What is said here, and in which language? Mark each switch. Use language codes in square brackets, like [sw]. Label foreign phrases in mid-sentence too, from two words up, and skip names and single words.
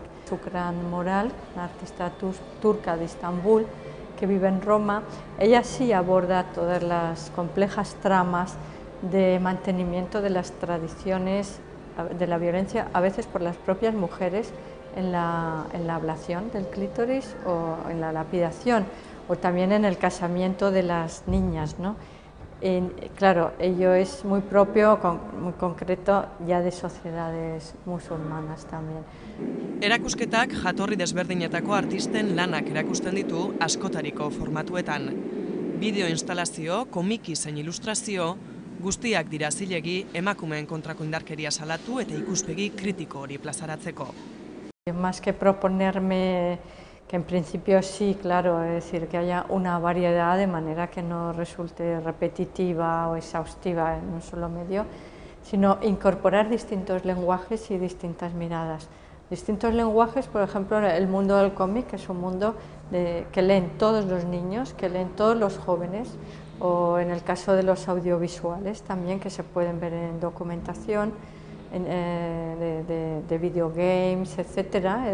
[es] Shukran Moral, una artista turca de Estambul que vive en Roma, ella sí aborda todas las complejas tramas de mantenimiento de las tradiciones de la violencia, a veces por las propias mujeres, en la ablación del clítoris o en la lapidación, o también en el casamiento de las niñas, ¿no? Claro, ello es muy propio, muy concreto, ya de sociedades musulmanas también. [eu] Erakusketak jatorri desberdinetako artisten lanak erakusten ditu askotariko formatuetan. Bideo instalazio, komiki zein ilustrazio, guztiak dira zilegi emakumeen kontrako indarkeria salatu eta ikuspegi kritiko hori plazaratzeko. [es] Más que proponerme, que en principio sí, claro, es decir, que haya una variedad de manera que no resulte repetitiva o exhaustiva en un solo medio, sino incorporar distintos lenguajes y distintas miradas. Distintos lenguajes, por ejemplo, el mundo del cómic, que es un mundo que leen todos los niños, que leen todos los jóvenes, o en el caso de los audiovisuales también, que se pueden ver en documentación, de videogames, etcétera.